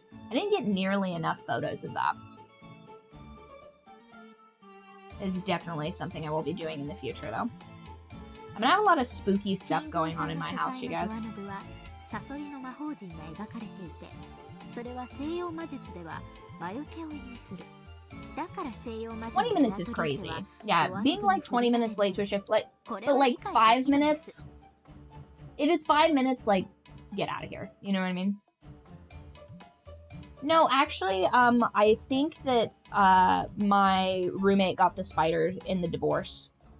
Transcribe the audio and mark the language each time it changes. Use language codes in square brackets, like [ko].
[en] I didn't get nearly enough photos of that. Is definitely something I will be doing in the future, though. I'm gonna have a lot of spooky stuff going on in my house, you guys. [ja] サソリの魔法陣が描かれていて、それは西洋魔術では魔除けを意味する。だから西洋魔術 [en] 20 minutes is crazy. Yeah, being like 20 minutes late to a shift, like, but like 5 minutes. If it's 5 minutes, like, get out of here. You know what I mean? No, actually, I think that my roommate got the spider in the divorce.